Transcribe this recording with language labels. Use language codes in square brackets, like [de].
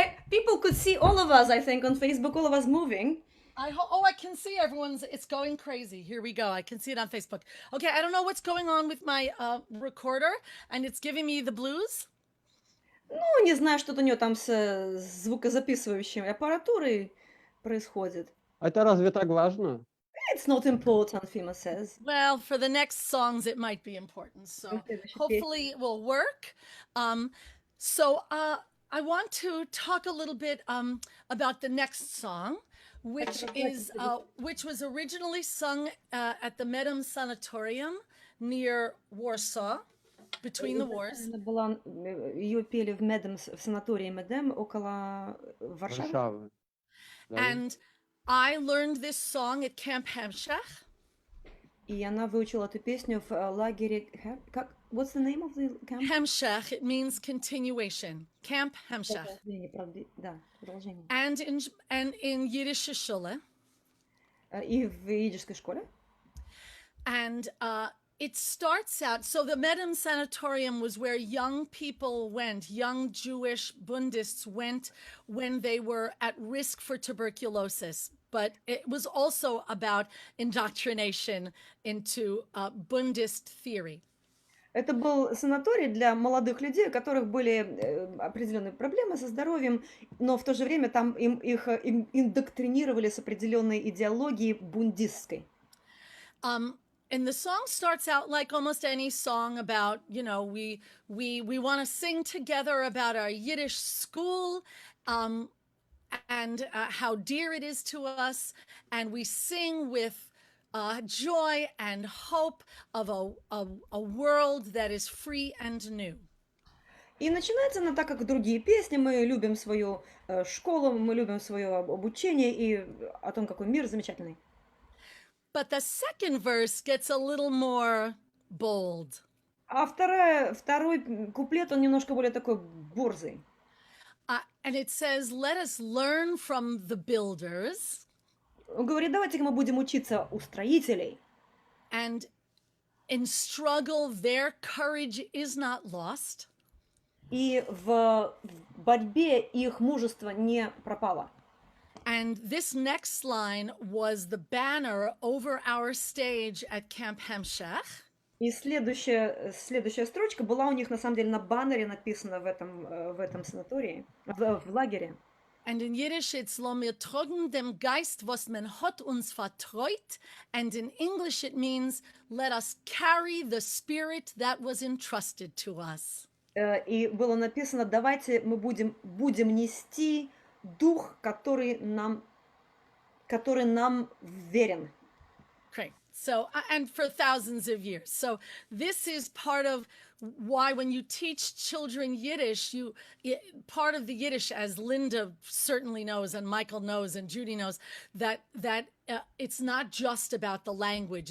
[en] People could see all of us, I think, on Facebook, all of us moving. I can see it's going crazy. Here we go. I can see it on Facebook. Okay, I don't know what's going on with my recorder, and it's giving me the blues. [ru] Ну, не знаю, что-то у нее там с звукозаписывающей аппаратурой происходит. Это разве так важно? [en] It's not important, Fima says. Well, for the next songs, it might be important. So Okay, we should hopefully it will work. So I want to talk a little bit about the next song, which was originally sung at the Medem Sanatorium near Warsaw, between the wars. [ru] Ее пели в Медем, в санатории Медем около Варшавы. Варшавы. Да. [en] And I learned this song at Camp Hamshach. [ru] И она выучила эту песню в лагере... Как? [en] What's the name of the camp? Hemshech, it means continuation. Camp Hemshech. [ru] Да, продолжение. [en] And in Yiddish shule. [ru] И в идишской школе. [en] And it starts out, so the Medem Sanatorium was where young people went, young Jewish Bundists went when they were at risk for tuberculosis. But it was also about indoctrination into Bundist theory. [ru] Это был санаторий для молодых людей, у которых были определенные проблемы со здоровьем, но в то же время там их индоктринировали с определенной идеологией бундистской. [en] And the song starts out like almost any song about, you know, we want to sing together about our Yiddish school and how dear it is to us. And we sing with joy and hope of a world that is free and new. [ru] И начинается она так, как другие песни. Мы любим свою школу, мы любим свое обучение и о том, какой мир замечательный. [en] But the second verse gets a little more bold. [ru] А второй куплет, он немножко более такой борзый. [en] And it says, let us learn from the builders. [ru] Он говорит, давайте-ка мы будем учиться у строителей. [en] And in struggle, their courage is not lost. [ru] И в борьбе их мужество не пропало. [en] And this next line was the banner over our stage at Camp Hemshech. [ru] И следующая строчка была у них на самом деле на баннере написана в этом санатории, в лагере. [en] And in Yiddish it's [yi] Lo mir trogen dem Geist, was man hat uns vertraut. [en] And in English it means let us carry the spirit that was entrusted to us. [ru] И было написано, давайте мы будем нести дух, который нам верен. [en] Great. So, and for thousands of years. So this is part of why when you teach children Yiddish, part of the Yiddish, as Linda certainly knows, and Michael knows, and Judy knows, that it's not just about the language.